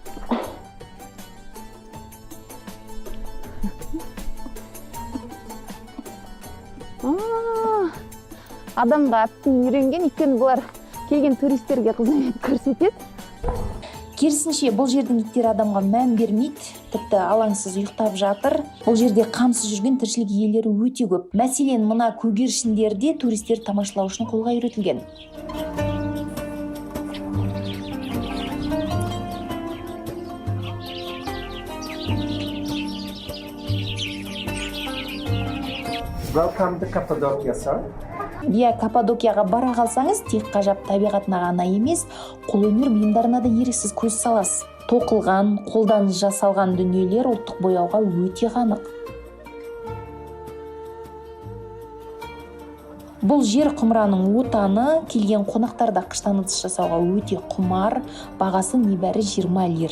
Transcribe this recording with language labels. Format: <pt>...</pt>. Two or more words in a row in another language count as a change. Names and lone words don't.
<kk>Адамға әптен үйренген, өйткені бұлар келген туристерге қызмет көрсетеді. Керісінше, бұл жердің иттері адамға мән бермейді, тіпті алаңсыз ұйықтап жатыр. Бұл жерде қамсыз жүрген тіршілік иелері өте көп. Мәселен, мына көгершіндерде туристер тамашалау үшін қолға үйретілген.</kk> <en>Welcome to Cappadocia, sir.</en> <kk>Каппадокияға бара қалсаңыз, тек ғажап табиғатына ғана емес, қолөнер бұйымдарына да еріксіз көз саласыз. Тоқылған, қолдан жасалған дүниелер ұлттық бояуға өте қанық. Бұл жер құмыраның отаны, келген қонақтарда қыштан ыдыс жасауға өте құмар, бағасы небәрі 20 лир.</kk>